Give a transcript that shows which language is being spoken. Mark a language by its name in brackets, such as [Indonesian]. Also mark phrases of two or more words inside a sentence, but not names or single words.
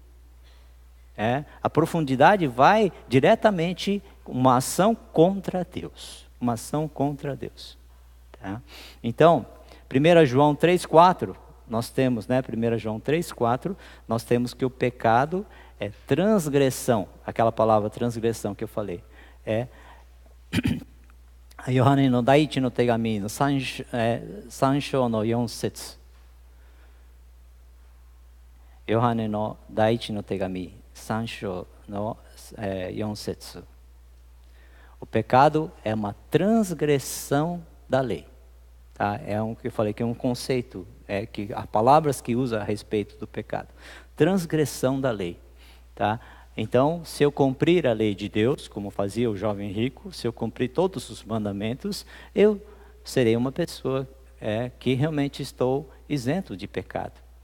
[Portuguese] A profundidade vai diretamente uma ação contra Deus. Uma ação contra Deus. Tá? Então, 1 João 3,4, nós temos, 1 João 3,4, nós temos que o pecado é transgressão. Aquela palavra transgressão que eu falei. [Japanese] ヨハネの第一の手紙の三章の四節. ヨハネの第一の手紙、三章の四節. [Portuguese] O pecado é uma transgressão da lei. Tá? Que eu falei que é um conceito, que há palavras que usa a respeito do pecado. Transgressão da lei. Tá? Então, se eu cumprir a lei de Deus, como fazia o jovem rico, se eu cumprir todos os mandamentos, eu serei uma pessoa que realmente estou isento de pecado.